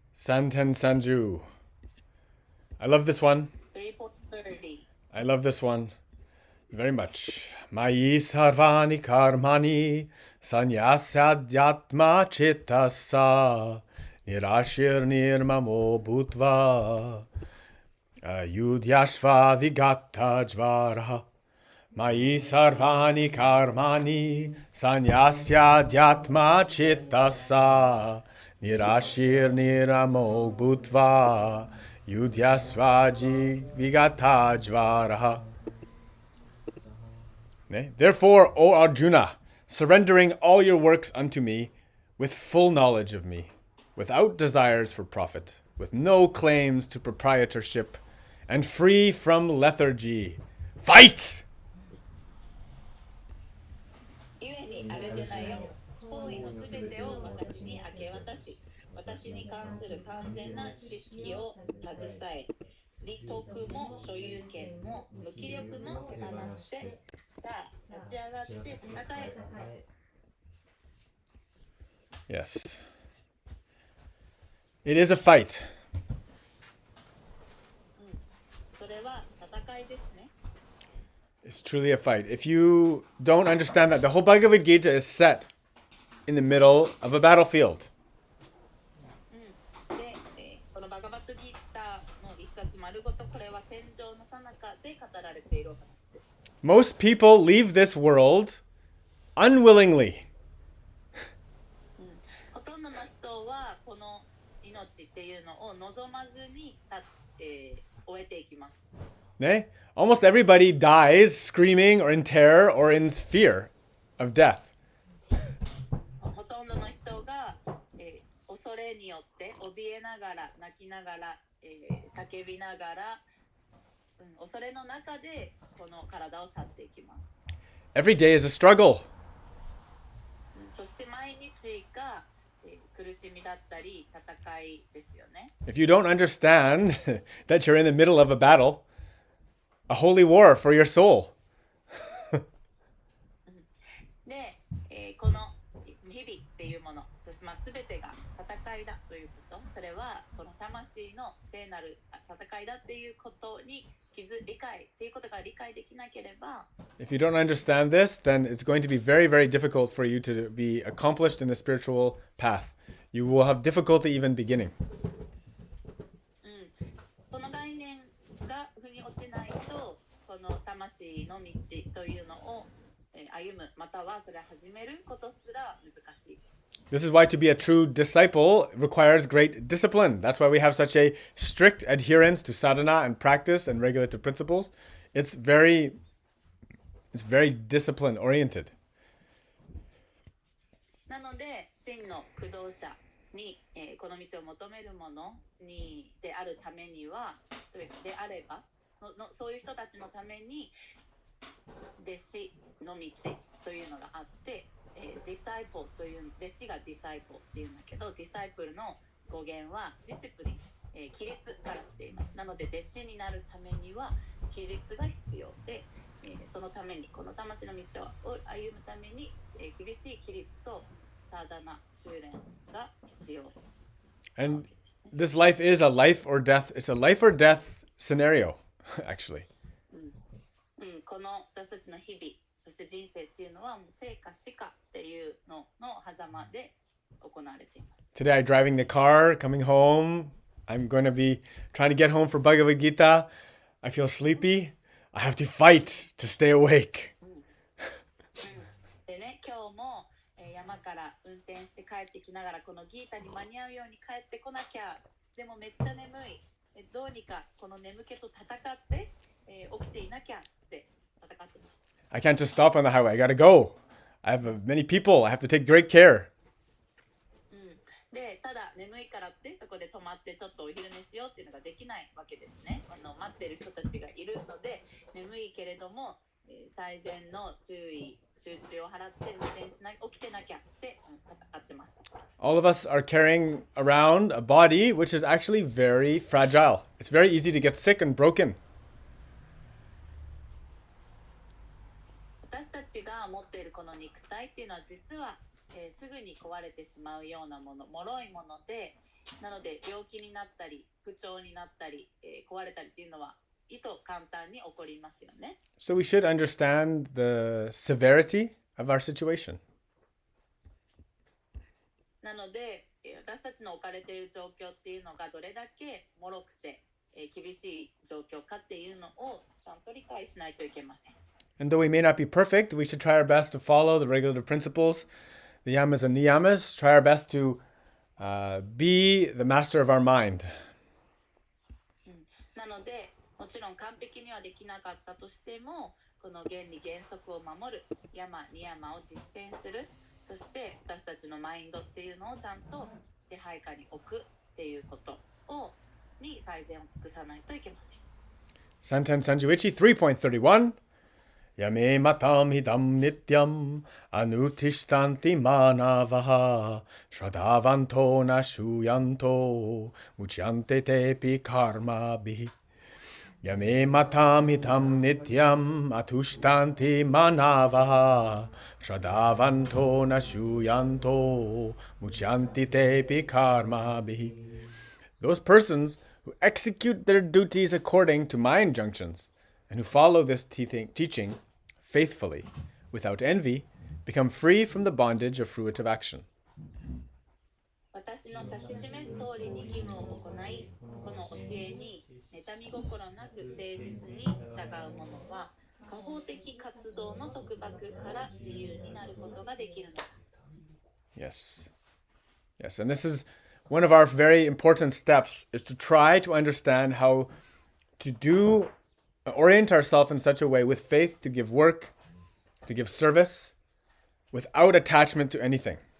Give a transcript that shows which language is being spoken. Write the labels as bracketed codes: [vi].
[ja] Santen Sanju. [en] I love this one. 3.30 I love this one very much. [sa] Mayi sarvani karmani sanyasadyatma chittasa nirashir nirmamo bhutva ayudhyashva vigata jvara. Mayi sarvani karmani sanyasadyatma chittasa nirashir nirmamo bhutva yudhyasvaji vigata jvara. [en] Therefore, O Arjuna, surrendering all your works unto me, with full knowledge of me, without desires for profit, with no claims to proprietorship, and free from lethargy, fight! [ja] ゆえにあれじゃないよ行為のすべてを私に明け渡し私に関する完全な知識を携え利得も所有権も無気力も手放してさあ立ち上がって戦え。 [en] Yes. It is a fight. [ja] それは戦いですね。 [en] It's truly a fight. If you don't understand that, the whole Bhagavad Gita is set in the middle of a battlefield. [ja] で、このバガバットギーターの一冊丸ごとこれは戦場の最中で語られているお話です。 [en] Most people leave this world unwillingly. [ja] ほとんどの人はこの命っていうのを望まずに終えていきます。 [en] Almost everybody dies screaming or in terror or in fear of death. [ja] ほとんどの人が、恐れによって怯えながら泣きながら、叫びながら、恐れの中でこの体を去っていきます。 [en] Every day is a struggle. [ja] そして毎日が、苦しみだったり戦いですよね。 [en] If you don't understand that you're in the middle of a battle, a holy war for your soul. [ja] で、この日々っていうもの、そして全てが戦いだということ、それはこの魂の聖なる戦いだっていうことに理解っていうことが理解できなければ、 [en] If you don't understand this, then it's going to be very, very difficult for you to be accomplished in the spiritual path. You will have difficulty even beginning. [ja] この概念が腑に落ちないと、この魂の道というのを歩む、またはそれを始めることすら難しいです。 [en] This is why to be a true disciple requires great discipline. That's why we have such a strict adherence to sadhana and practice and regulative principles. It's very discipline oriented. [ja] なので真の駆動者に、この道を求める者にであるためにはであればそういう人たちのために弟子の道というのがあって、ディサイポという弟子がディサイポっていうんだけど、ディサイプルの語源はディシプリン、規律から来ています。なので弟子になるためには規律が必要で、そのためにこの魂の道を歩むために、厳しい規律とサーダナ修練が必要。 [en] And this life is a life or death. It's a life or death scenario, actually. [ja] この私たちの日々、そして人生っていうのはもう生か死かっていうのの狭間で行われています。 [en] Today I'm driving the car, coming home. I'm going to be trying to get home for Bhagavad Gita. I feel sleepy. I have to fight to stay awake. [ja] 今日も、山から運転して帰ってきながらこのギータに間に合うように帰ってこなきゃ、でもめっちゃ眠い、どうにかこの眠気と戦って、起きていなきゃって戦ってました。 [en] I can't just stop on the highway. I gotta go. I have many people. I have to take great care. [ja] でただ眠いからってそこで止まってちょっとお昼寝しようっていうのができないわけですね。待ってる人たちがいるので、眠いけれども、最善の注意集中を払って運転しな起きてなきゃって戦ってました。 [en] All of us are carrying around a body which is actually very fragile. It's very easy to get sick and broken. [ja] 私たちが持っているこの肉体っていうのは実は、すぐに壊れてしまうようなもの、脆いもので、なので病気になったり不調になったり、壊れたりっていうのはいと簡単に起こりますよね。 [en] So we should understand the severity of our situation. [ja] なので私たちの置かれている状況っていうのがどれだけ脆くて、厳しい状況かっていうのをちゃんと理解しないといけません。 [en] And though we may not be perfect, we should try our best to follow the regulative principles, the yamas and niyamas. Try our best to be the master of our mind. [ja] なのでもちろん完璧にはできなかったとしても、この原理原則を守る、ヤマニヤマを実践する、そして私たちのマインドっていうのをちゃんと支配下に置くっていうことに最善を尽くさないといけません。 Santen Sanjuichi [sa] 3.31 Yame matam hidam nityam anutishtanti manavaha shadavanto nashuyanto muchyante tepi karma bihi Yame matam hidam nityam atushtanti manavaha shadavanto nashuyanto mucyanti tepi karma bihi. [en] Those persons who execute their duties according to my injunctions and who follow this teaching faithfully, without envy, become free from the bondage of fruitive action. [ja] 私の指し示す通りに義務を行い、この教えに妬み心なく誠実に従う者は、果報的活動の束縛から自由になることができるのだ。 [en] Yes. Yes, and this is one of our very important steps, is to try to understand how to orient ourselves in such a way with faith to give work, to give service, without attachment to anything.